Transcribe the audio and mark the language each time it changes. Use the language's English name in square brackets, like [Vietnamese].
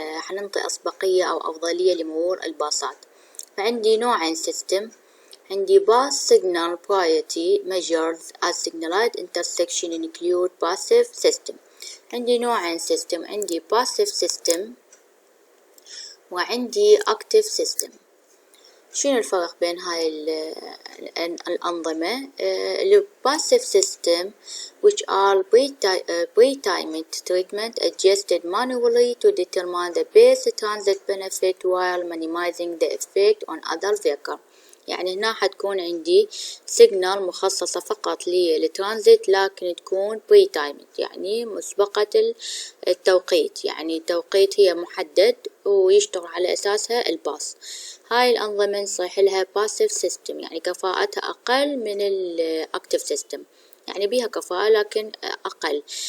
[Arabic] حننطي أسبقية أو أفضلية لمرور الباصات. فعندي نوعين سيستم، عندي [English] bus signal priority measures as signalized intersection include passive system. [Arabic] عندي نوعين سيستم، عندي passive system وعندي active system. شنو الفرق بين هاي الأنظمة؟ [English] ال passive system which are pre-timed treatment adjusted manually to determine the best transit benefit while minimizing the effect on other vehicle. [Arabic] يعني هنا حتكون عندي سيجنال مخصصة فقط للترانزيت، لكن تكون بري تايمد يعني مسبقة التوقيت، يعني التوقيت هي محدد ويشتغل على أساسها الباص. هاي الأنظمة نصيح لها باسيف سيستم، يعني كفاءتها أقل من الأكتيف سيستم، يعني بيها كفاءة لكن أقل.